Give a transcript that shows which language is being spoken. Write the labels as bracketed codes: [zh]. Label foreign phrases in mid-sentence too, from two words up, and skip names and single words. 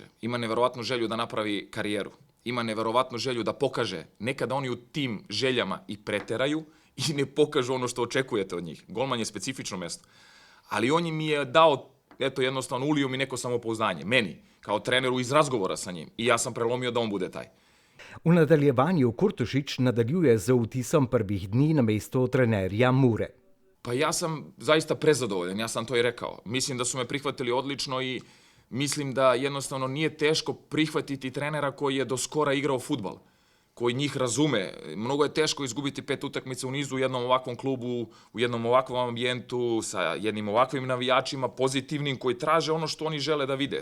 [sr] Ima neverovatnu želju da napravi karijeru. Ima neverovatnu želju da pokaže. Nekada oni u tim željama i preteraju i ne pokažu ono što očekujete od njih. Golman je specifično mesto. Ali on mi je dao, jednostavno ulio mi neko samopouzdanje. Meni, kao treneru iz razgovora sa njim. I ja sam prelomio da on bude taj. [sl] V nadaljevanju Kurtošić nadaljuje z vtisom prvih dni na mesto trenerja Mure. [sr] Pa ja sam zaista prezadovoljan, ja sam to i rekao. Mislim da su me prihvatili odlično i mislim da jednostavno nije teško prihvatiti trenera koji je do skora igrao fudbal, koji njih razume. Mnogo je teško izgubiti 5 utakmica u nizu u jednom ovakvom klubu, u jednom ovakvom ambijentu, sa jednim ovakvim navijačima, pozitivnim, koji traže ono što oni žele da vide.